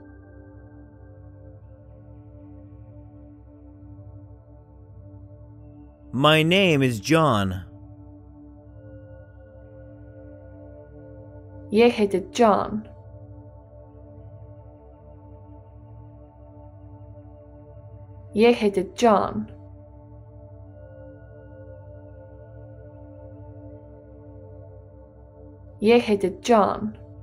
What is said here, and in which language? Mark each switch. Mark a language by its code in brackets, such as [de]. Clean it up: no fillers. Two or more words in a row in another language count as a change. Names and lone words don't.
[en] My name is John. [is] Ég heiti John. Ég heiti John. Ég heiti John.